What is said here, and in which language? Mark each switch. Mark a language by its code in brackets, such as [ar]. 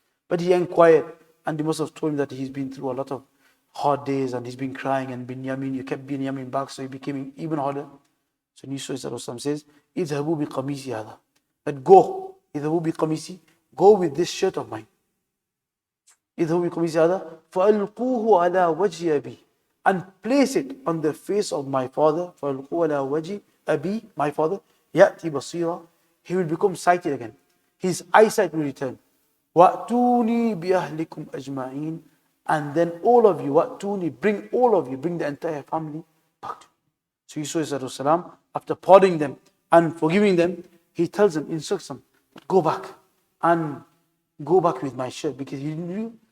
[en] But he inquired, and they must have told him that he's been through a lot of hard days, and he's been crying, and you kept Binyamin back, so he became even harder. So Yusuf says, [ar] "Idhabu bi qamisi hada." [en] That go, [ar] idhabu bi qamisi, [en] go with this shirt of mine. [ar] إِذْهُ بِقَمِيصِ هَذَا فَأَلْقُوهُ عَلَى وَجْهِ أَبِي, [en] and place it on the face of my father. [ar] فَأَلْقُوهُ عَلَى وَجْهِ أَبِي, [en] my father. [ar] يَأْتِي بَصِيرًا, [en] he will become sighted again. His eyesight will return. [ar] وَأْتُونِي بِأَهْلِكُمْ أَجْمَعِينَ, [en] and then all of you, [ar] وَأْتُونِي, [en] bring the entire family back to me. So Yusuf, after pardoning them and forgiving them, he tells them, instructs them, go back with my shirt, because he knew.